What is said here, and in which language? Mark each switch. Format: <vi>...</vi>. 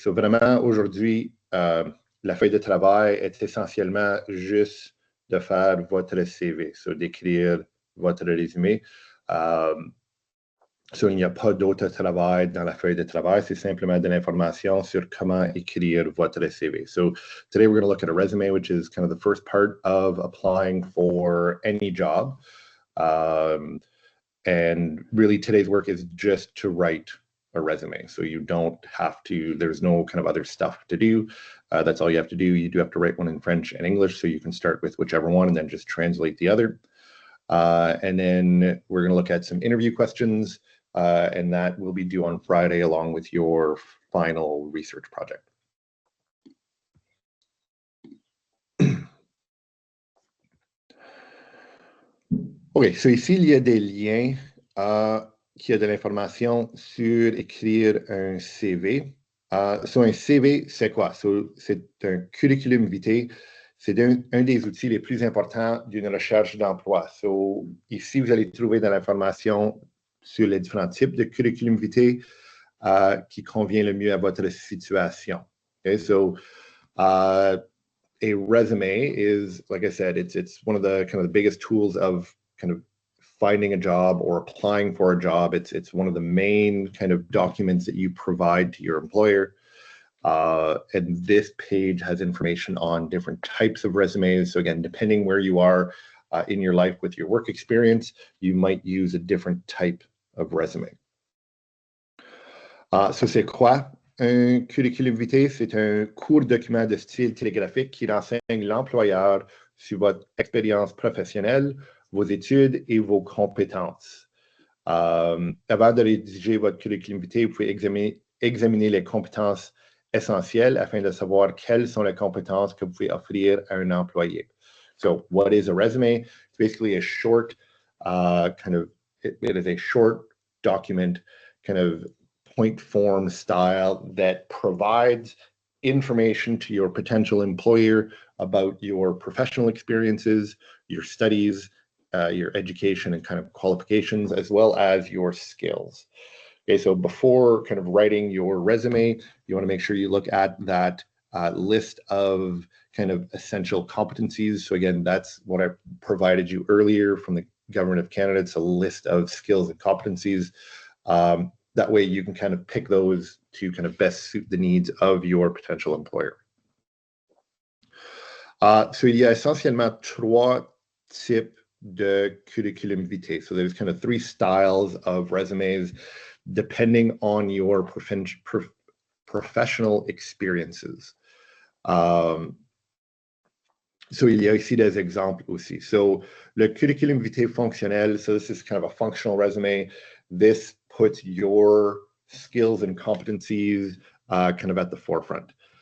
<fr>Vraiment, aujourd'hui, la feuille de travail est essentiellement juste de faire votre CV, d'écrire votre résumé. Il n'y a pas d'autre travail dans la feuille de travail, c'est simplement de l'information sur comment écrire votre CV.</fr> <en>So today we're going to look at a resume, which is kind of the first part of applying for any job. And really today's work is just to write a resume. So you don't have to, there's no kind of other stuff to do. That's all you have to do. You do have to write one in French and English, so you can start with whichever one and then just translate the other. And then we're going to look at some interview questions. And that will be due on Friday along with your final research project. OK, so</en> <fr>ici, il y a des liens qui a de l'information sur écrire un CV. Un CV, c'est quoi? C'est un curriculum vitae. C'est un des outils les plus importants d'une recherche d'emploi. Ici, vous allez trouver de l'information sur les différents types de curriculum vitae qui convient le mieux à votre situation.</fr> <en>Okay, a resume is, like I said, it's one of the kind of the biggest tools of kind of finding a job or applying for a job. It's one of the main kind of documents that you provide to your employer. And this page has information on different types of resumes. So again, depending where you are in your life with your work experience, you might use a different type of resume.</en> <fr>C'est quoi un curriculum vitae? C'est un court document de style télégraphique qui renseigne l'employeur sur votre expérience professionnelle, vos études et vos compétences. Avant de rédiger votre curriculum vitae, vous pouvez examiner les compétences essentielles afin de savoir quelles sont les compétences que vous pouvez offrir à un employé.</fr> <en>So what is a resume? It's basically a short it is a short document, kind of point form style that provides information to your potential employer about your professional experiences, your studies, your education and kind of qualifications, as well as your skills. Okay, so before kind of writing your resume, you want to make sure you look at that list of kind of essential competencies. So again, that's what I provided you earlier from the Government of Canada. It's a list of skills and competencies. That way you can kind of pick those to kind of best suit the needs of your potential employer.</en> <fr>Il y a essentiellement trois types de curriculum vitae.</fr> <en>So there's kind of three styles of resumes depending on your professional experiences.</en> <fr>Il y a ici des exemples aussi. Le curriculum vitae fonctionnel,</fr> <en>so this is kind of a functional resume. This puts your skills and competencies kind of at the forefront.</en>